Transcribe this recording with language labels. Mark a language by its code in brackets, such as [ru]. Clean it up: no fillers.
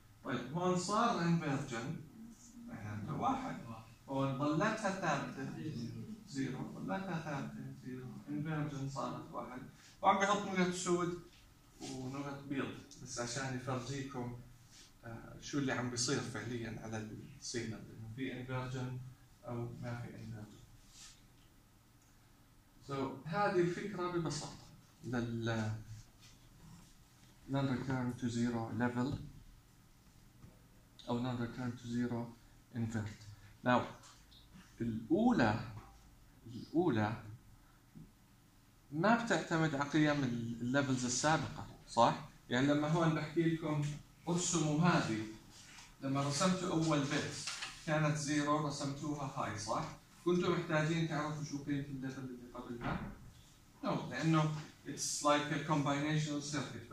[ar] طيب هون صار انفيرجن عند واحد هون ضلتها ثابته زيرو ضلتها ثابته زيرو انفيرجن صارت واحد وعم بحط نقط سود ونقط بيض بس عشان يفرجيكم شو اللي عم بيصير فعليا على السيجنال انه في انفيرجن او ما في انفيرجن. So هذه الفكره ببساطه لل non return to zero level أو non return to zero invert. Now الأولى ما بتعتمد على قيم ال levels السابقة صح؟ يعني لما هون بحكي لكم ارسموا هذه لما رسمت أول bit كانت zero رسمتوها high صح؟ كنتوا محتاجين تعرفوا شو قيمة ال level اللي قبلها؟ No لأنه [en] It's like a combinational circuit.